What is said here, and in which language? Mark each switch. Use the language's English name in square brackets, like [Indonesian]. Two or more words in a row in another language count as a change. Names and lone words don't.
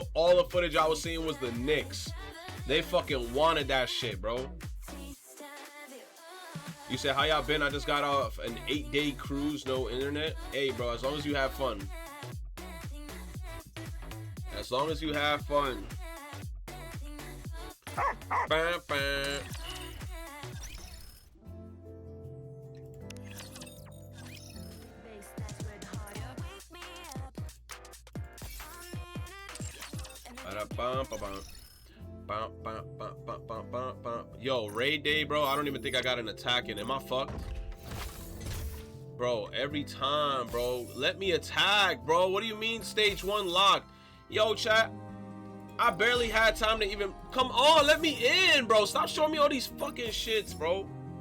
[English] All the footage I was seeing was the Knicks. They fucking wanted that shit, bro. You said, how y'all been? I just got off an 8-day cruise, no internet. Hey, bro, as long as you have fun. As long as you have fun. Bam, bam. Yo, raid day, bro. I don't even think I got an attack in. Am I fucked? Bro, every time, bro. Let me attack, bro. What do you mean stage 1 locked? Yo, chat. I barely had time to even... Come on, let me in, bro. Stop showing me all these fucking shits, bro.